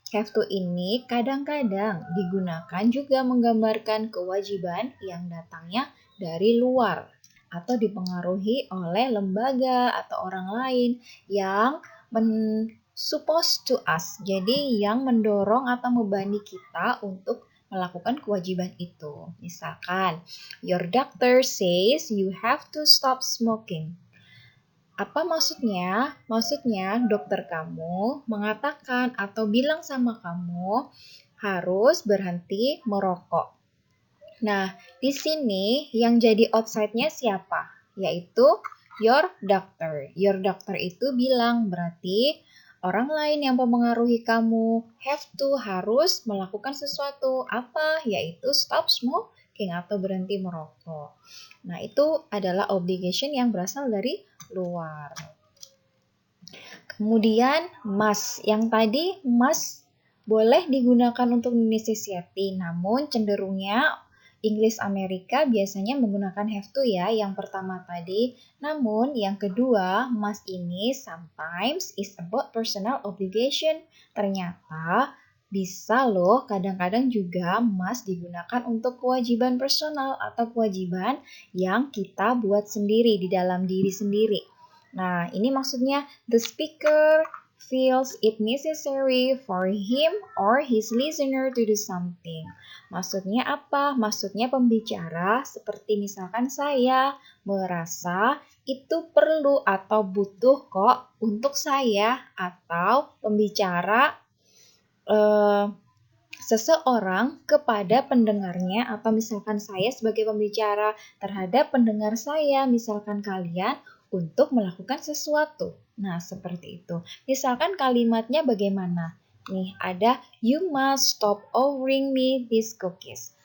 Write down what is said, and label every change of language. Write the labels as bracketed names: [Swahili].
[Indonesian] have to ini kadang-kadang digunakan juga menggambarkan kewajiban yang datangnya dari luar atau dipengaruhi oleh lembaga atau orang lain yang [English] supposed to us. [Indonesian] Jadi yang mendorong atau membebani kita untuk melakukan kewajiban itu. [English] Misalkan, your doctor says you have to stop smoking. [Indonesian] Apa maksudnya? Maksudnya dokter kamu mengatakan atau bilang sama kamu harus berhenti merokok. Nah, di sini yang jadi outside-nya siapa? Yaitu your doctor. Your doctor itu bilang berarti orang lain yang mempengaruhi kamu harus melakukan sesuatu. Apa? Yaitu stop smoking atau berhenti merokok. Nah, itu adalah obligation yang berasal dari luar. Kemudian must. Yang tadi must boleh digunakan untuk necessity, namun cenderungnya Inggris Amerika biasanya menggunakan have to ya, yang pertama tadi. Namun yang kedua, [English] must ini sometimes is about personal obligation. [Indonesian] Ternyata bisa loh kadang-kadang juga must digunakan untuk kewajiban personal atau kewajiban yang kita buat sendiri di dalam diri sendiri. Nah, ini maksudnya [English] the speaker feels it necessary for him or his listener to do something. [Indonesian] Maksudnya apa? Maksudnya pembicara seperti misalkan saya merasa itu perlu atau butuh kok untuk saya, atau pembicara seseorang kepada pendengarnya, atau misalkan saya sebagai pembicara terhadap pendengar saya, misalkan kalian, untuk melakukan sesuatu. Nah, seperti itu. Misalkan kalimatnya bagaimana? Nih, ada [English] you must stop offering me these cookies.